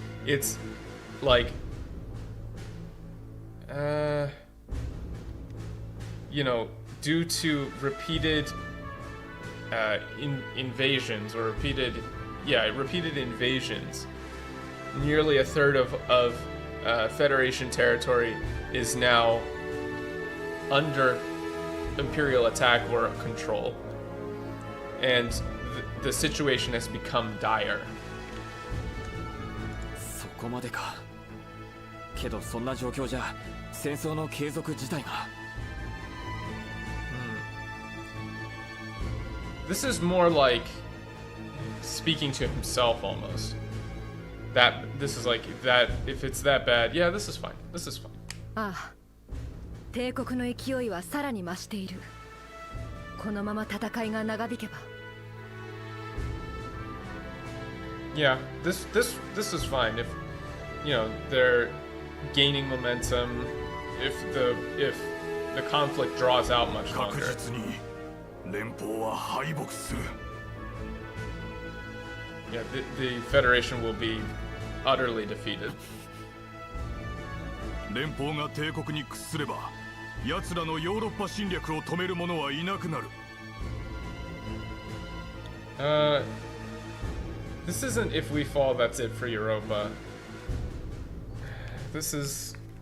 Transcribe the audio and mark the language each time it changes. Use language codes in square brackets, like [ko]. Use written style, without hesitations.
[en] It's like you know, due to repeated invasions or repeated invasions, nearly a third of Federation territory is now under Imperial attack or control, and the situation has become dire. [ja] そこまでか。けどそんな状況じゃ戦争の継続自体が。 [en] This is more like speaking to himself almost. That this is like that if it's that bad, yeah, this is fine. This is fine. ああ、 [ja] 帝国の勢いはさらに増している。このまま戦いが長引けば。 [en] Yeah, this is fine if they're gaining momentum, if the conflict draws out much [ja] 確 [en] longer. [ja] 実に連邦は敗北する。 [en] Yeah, the Federation will be utterly defeated. 連邦が帝国に屈すれば、奴らのヨーロッパ侵略を止める者はいなくなる。 This isn't if we fall, that's it for Europa. This is...